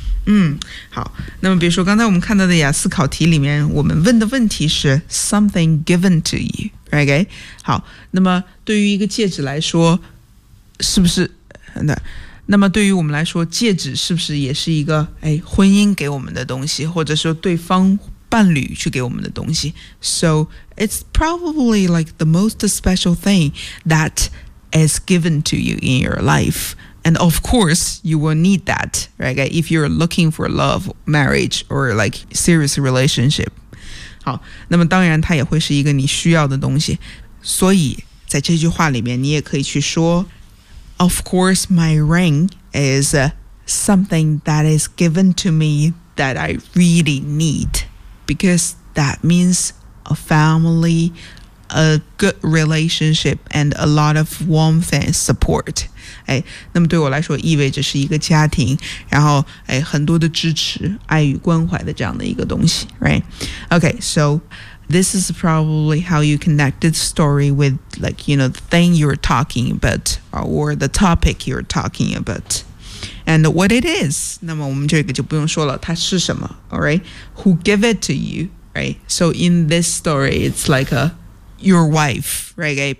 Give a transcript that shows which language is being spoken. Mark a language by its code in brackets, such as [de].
[zh] 嗯，好，那么比如说刚才我们看到的雅思考题里面，我们问的问题是 [en] something given to you， [zh] right？好，那么对于一个戒指来说是不是那么对于我们来说，戒指是不是也是一个、哎、婚姻给我们的东西，或者说对方伴侣去给我们的东西。 [en] So it's probably like the most special thing that is given to you in your life. And of course, you will need that, right? If you're looking for love, marriage, or like serious relationship. [zh] 好，那么当然它也会是一个你需要的东西。所以在这句话里面你也可以去说 [en] Of course, my ring is something that is given to me that I really need. Because that means a family, a good relationship, and a lot of warmth and support. [zh] 哎，那么对我来说意味着是一个家庭，然后哎，很多的支持、爱与关怀的这样的一个东西， right? [en] Okay, so this is probably how you connect the story with, like, you know, the thing you're talking about or the topic you're talking about. And what it is, [zh] 那么我们这个就不用说了，它是什么 , [en] all right? Who give it to you, right? So in this story, it's like your wife, right?